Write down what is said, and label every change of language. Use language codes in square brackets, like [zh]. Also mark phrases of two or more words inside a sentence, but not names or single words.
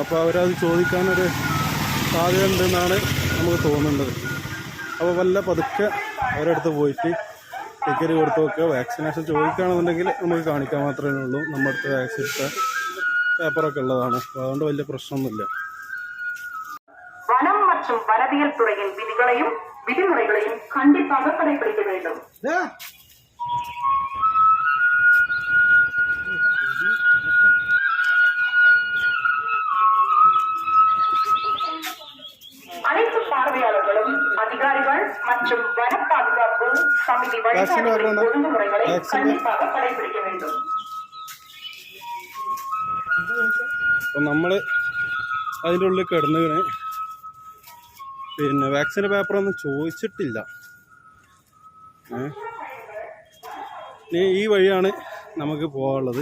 [ml] അപ്പോൾ അവരത് ചോദിക്കാനൊരു സാധ്യത ഉണ്ടെന്നാണ് നമുക്ക് തോന്നുന്നത്. അപ്പോൾ വല്ല പതുക്കെ അവരടുത്ത് പോയിട്ട് ടിക്കറ്റ് കൊടുത്ത് നോക്കുക. വാക്സിനേഷൻ ചോദിക്കുകയാണെന്നുണ്ടെങ്കിൽ നമുക്ക് കാണിക്കാൻ മാത്രമേ ഉള്ളൂ. നമ്മുടെ അടുത്ത് വാക്സിൻ എടുത്ത പേപ്പറൊക്കെ ഉള്ളതാണ്. അപ്പോൾ അതുകൊണ്ട് വലിയ പ്രശ്നമൊന്നുമില്ല. [ta] வனம் மற்றும் வனவியல் துறையின் விதிகளையும் விதிமுறைகளையும் கண்டிப்பாக கடைபிடிக்க வேண்டும். அனைத்து பார்வையாளர்களும் அதிகாரிகள் மற்றும் வன பாதுகாப்பு சமிதி வழிகாட்டுதலின் ஒழுங்குமுறைகளை கண்டிப்பாக கடைபிடிக்க வேண்டும். [ml] അപ്പം നമ്മൾ അതിൻ്റെ ഉള്ളിൽ കിടന്നുകയാണ്. പിന്നെ വാക്സിൻ്റെ പേപ്പറൊന്നും ചോദിച്ചിട്ടില്ല. ഇനി ഈ വഴിയാണ് നമുക്ക് പോകാനുള്ളത്.